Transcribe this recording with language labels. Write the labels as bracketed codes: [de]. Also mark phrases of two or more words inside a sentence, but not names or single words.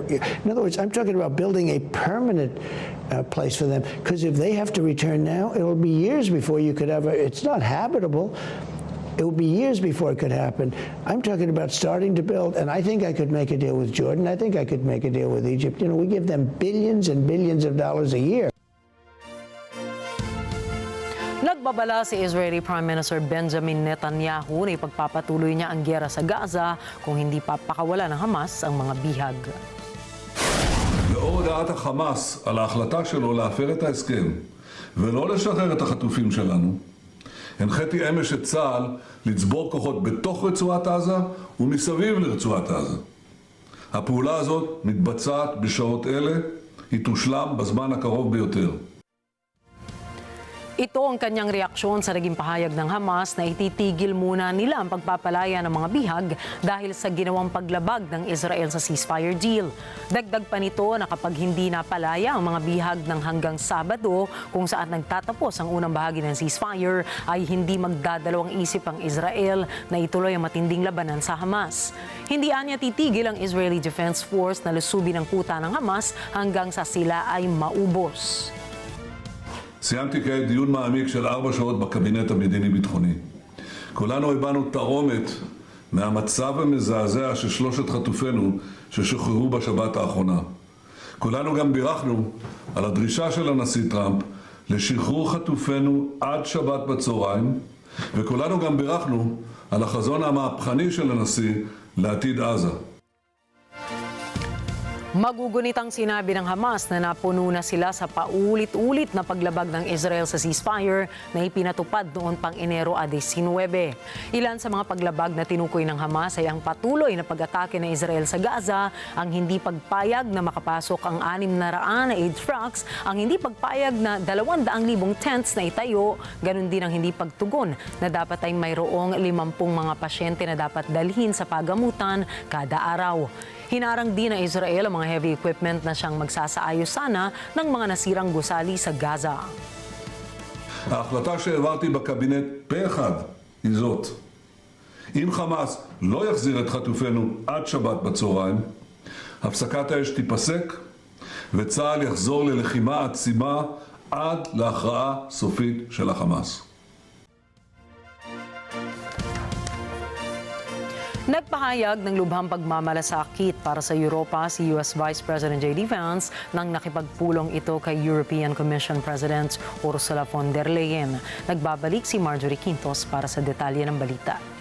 [en] In other words, I'm talking about building a permanent place for them, because if they have to return now, it'll be years before you could ever. It's not habitable. It will be years before it could happen. I'm talking about starting to build, and I think I could make a deal with Jordan. I think I could make a deal with Egypt. You know, we give them billions and billions of dollars a year. [tl] Nagbabala si [en] Israeli Prime Minister [tl] Benjamin Netanyahu na ipagpapatuloy niya ang giyera sa Gaza kung hindi papakawala ng Hamas ang mga bihag. [he] לאור הודעת החמאס על ההחלטה שלו להפר את ההסכם ולא לשחרר את החטופים שלנו, הנחיתי אמש את צה"ל לצבור כוחות בתוך רצועת עזה ומסביב לרצועת עזה. הפעולה הזאת מתבצעת בשעות אלה, היא תושלם בזמן הקרוב ביותר. [tl] Ito ang kanyang reaksyon sa naging pahayag ng Hamas na ititigil muna nila ang pagpapalaya ng mga bihag dahil sa ginawang paglabag ng Israel sa [en] ceasefire deal. [tl] Dagdag pa nito na kapag hindi napalaya ang mga bihag ng hanggang Sabado kung saan nagtatapos ang unang bahagi ng ceasefire ay hindi magdadalawang isip ang Israel na ituloy ang matinding labanan sa Hamas. Hindi anya titigil ang Israeli Defense Force na lusubin ang kuta ng Hamas hanggang sa sila ay maubos. [he] סיימתי כעת דיון מעמיק של 4 שעות בקבינט המדיני-ביטחוני. כולנו הבנו תרעומת מהמצב המזעזע של 3 חטופינו ששוחררו בשבת האחרונה. כולנו גם בירכנו על הדרישה של הנשיא טראמפ לשחרור חטופינו עד שבת בצהריים, וכולנו גם בירכנו על החזון המהפכני של הנשיא לעתיד עזה. [tl] Magugunit ang sinabi ng Hamas na napuno na sila sa paulit-ulit na paglabag ng Israel sa ceasefire na ipinatupad noon pang Enero 19. Ilan sa mga paglabag na tinukoy ng Hamas ay ang patuloy na pag-atake ng Israel sa Gaza, ang hindi pagpayag na makapasok ang 600 na [en] aid trucks, [tl] ang hindi pagpayag na 200,000 tents na itayo, ganun din ang hindi pagtugon na dapat ay mayroong 50 mga pasyente na dapat dalhin sa pagamutan kada araw. Hinarang din ng Israel ang mga [en] heavy equipment [tl] na siyang magsasaayos sana ng mga nasirang gusali sa Gaza. [he] ההחלטה שהעברתי בקבינט פה אחד היא זאת. אם חמאס לא יחזיר את חטופינו עד שבת בצהריים, הפסקת האש תיפסק וצה"ל יחזור ללחימה עצימה עד להכרעה סופית של החמאס. [tl] Nagpahayag ng lubhang pagmamalasakit para sa Europa si [en] US Vice President [tl] J.D. Vance nang nakipagpulong ito kay [en] European Commission President [tl] Ursula von der Leyen. Nagbabalik si Marjorie Quintos para sa detalye ng balita.